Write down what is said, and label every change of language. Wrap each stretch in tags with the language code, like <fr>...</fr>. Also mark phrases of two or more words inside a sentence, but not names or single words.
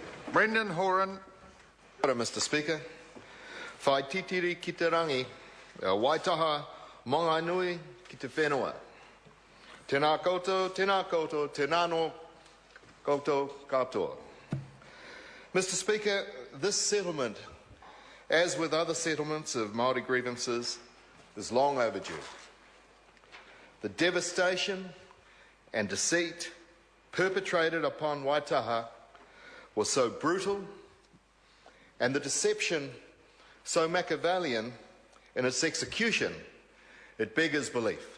<en>Brendan Horan. Mr. Speaker.</en> <mi>Whai titiri ki te rangi, Waitaha monga nui ki te whenua. Tēnā koutou, tēnā no koutou katoa.</mi> <en>Mr. Speaker, this settlement, as with other settlements of Māori grievances, is long overdue. The devastation and deceit perpetrated upon Waitaha was so brutal, and the deception so Machiavellian in its execution, it beggars belief.</en>